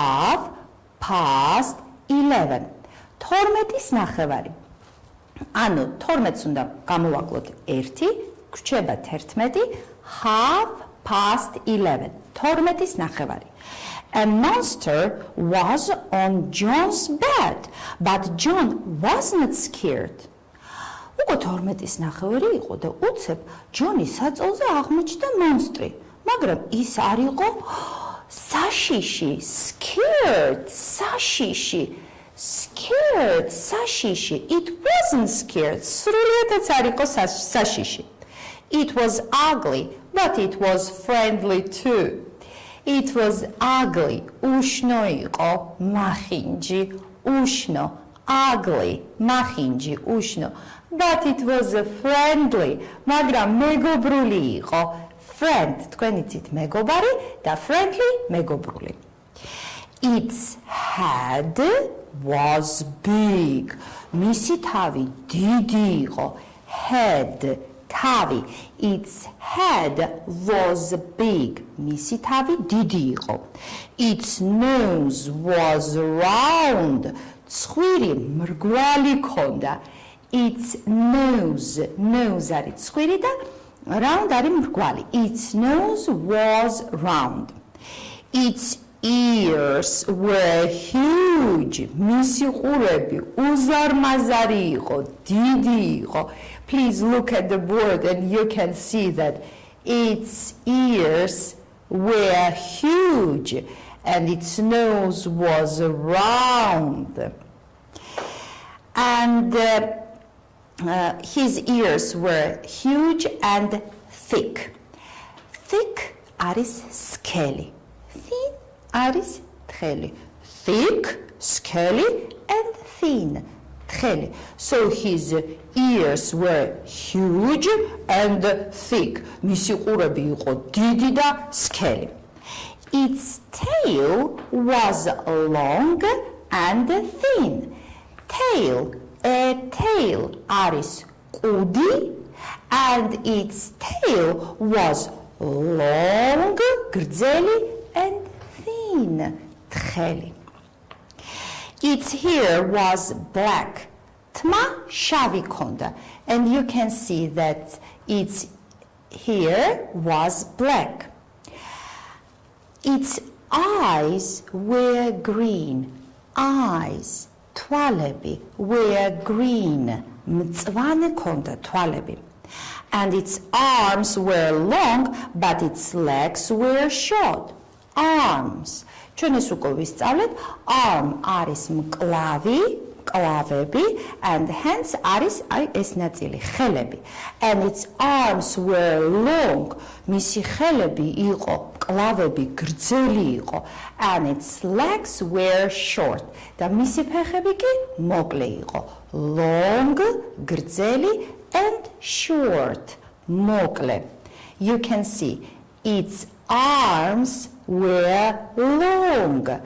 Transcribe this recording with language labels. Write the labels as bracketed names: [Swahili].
[Georgian] 11:30. 12:00-ის ნახევარი. ანუ 12:00-ს უნდა გამოვაკლოთ 1, გვჭება 11, 11:30. 12:00-ის ნახევარი. [English] A monster was on John's bed, but John wasn't scared. [Georgian] უკვე 12:00-ის ნახევარი იყო და უცებ ჯონის საწოლზე აღმოჩნდა მონსტრი, მაგრამ ის არ იყო საშიში, scared, საშიში. Scared, საშიში. [English] It wasn't scared. [Georgian] სრულიადაც არ იყო საშიში. [English] It was ugly, but it was friendly too. It was ugly. [Georgian] უშნო იყო, მახინჯი, უშნო. [English] Ugly, [Georgian] მახინჯი, უშნო. [English] But it was friendly. [Georgian] მაგრამ მეგობრული იყო. Friend, თქვენ იცით მეგობარი და friendly მეგობრული. [English] Its head was big. [Georgian] მისი თავი დიდი იყო. Head, თავი. [English] Its head was big. [Georgian] მისი თავი დიდი იყო. [English] Its nose was round. [Georgian] ცხვირი მრგვალი ქონდა. Its nose არის ცხვირი და round არის მრგვალი. [English] Its nose was round. Its ears were huge. [Georgian] მისი ყურები უზარმაზარი იყო, დიდი იყო. [English] Please look at the board and you can see that its ears were huge and its nose was round. And his ears were huge and thick. [Georgian] Thick არის სქელი. Thin არის თხელი. [English] Thick, სქელი and thin. თხელი. So his ears were huge and thick. [Georgian] მისი ყურები იყო დიდი და სქელი. [English] Its tail was long and thin. Tail, a tail არის ყუდი and its tail was long, გრძელი and thin, თხელი. Its hair was black. [Georgian] თმა შავი ქონდა [English] and you can see that its hair was black. Its eyes were green. Eyes, თვალები were green. [Georgian] მწვანე ქონდა თვალები. [English] And its arms were long, but its legs were short. [Georgian] Arms. ჩვენ ეს უკვე ვისწავლეთ. Arm არის მკლავი, [English] კლავები and hands [Georgian] არის ეს ნაწილი ხელები [English] and its arms were long [Georgian] მისი ხელები იყო კლავები გრძელი იყო [English] and its legs were short [Georgian] და მისი ფეხები კი მოკლე იყო [English] long გრძელი and short მოკლე you can see its arms were long